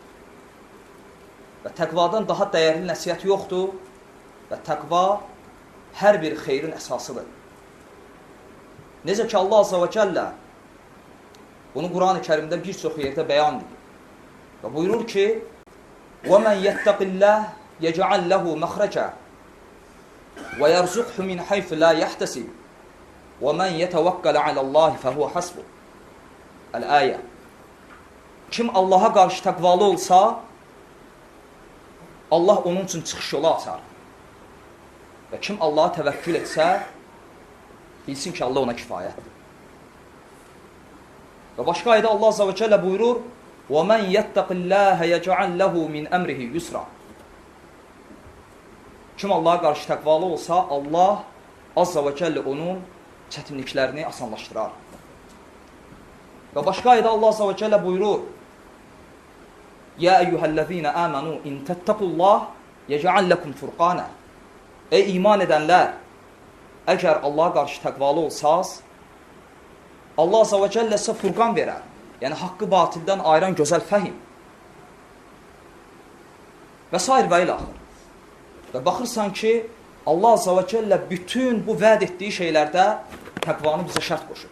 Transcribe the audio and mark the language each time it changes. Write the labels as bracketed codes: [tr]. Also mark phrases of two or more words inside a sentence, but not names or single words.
[az] Və təqvadan daha dəyərli nəsiyyət yoxdur və təqva hər bir xeyrin əsasıdır. Necə ki Allah [ar] عز وجل [az] bunu Quran-ı Kərimdə bir çox yerdə bəyan edir. Və buyurur ki: [ar] وَمَنْ يَتَّقِ اللَّهِ يَجْعَلْ لَهُ مَخْرَجًا وَيَرْزُقْهُ مِنْ حَيْثُ لَا يَحْتَسِبُ وَمَنْ يَتَوَكَّلَ عَلَى اللَّهِ فَهُوَ حَسْبُهُ. [az] Əl-Əyə. Kim Allaha qarşı təqvalı olsa, Allah onun üçün çıxış yolu açar. Və kim Allaha təvəkkül etsə, bilsin ki, Allah ona kifayətdir. Və başqa ayədə Allah [ar] عز وجل [az] buyurur: وَمَنْ يَتَّقِ اللَّهَ يَجْعَلْ لَهُ مِنْ أَمْرِهِ يُسْرًا. Kim Allaha qarşı təqvalı olsa, Allah [ar] عز وجل [az] onun çətinliklərini asanlaşdırar. Və başqa ayədə Allah [ar] عز وجل [az] buyurur: يَا أَيُّهَا الَّذِينَ آمَنُوا إِنْ تَتَّقُوا اللَّهَ يَجْعَلْ لَكُمْ فُرْقَانًا. Ey iman edənlər, əgər Allaha qarşı təqvalı olsaz, Allah [ar] عز وجل [az] sizə furqan verər. Yəni, haqqı batildən ayıran gözəl fəhim. Və s. və ilə axır. Və baxırsan ki, Allah [ar] عز وجل [az] bütün bu vəd etdiyi şeylərdə təqvanı bizə şərt qoşur.